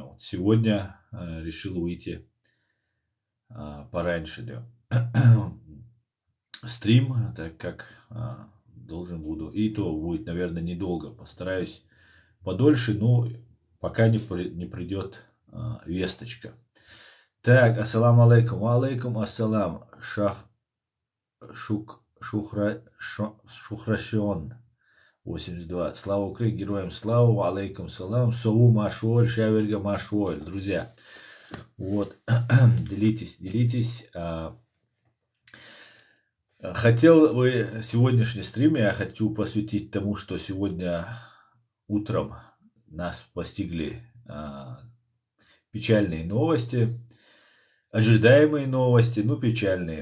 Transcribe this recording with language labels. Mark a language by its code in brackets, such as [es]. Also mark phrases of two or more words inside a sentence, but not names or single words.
[ru] Вот сегодня решил выйти пораньше, да. Стрим, так как должен буду. И то будет, наверное, недолго. Постараюсь подольше, но пока не придет весточка. Так, [ar] السلام عليكم. عليكم السلام. [ru] Шухрашион 82. Слава Украине, героям слава. [ar] عليكم السلام. Сову машволь, шаверга машволь. [ru] Друзья, вот, делитесь. Хотел бы сегодняшний стрим я хочу посвятить тому, что сегодня утром нас постигли печальные новости, ожидаемые новости, ну печальные.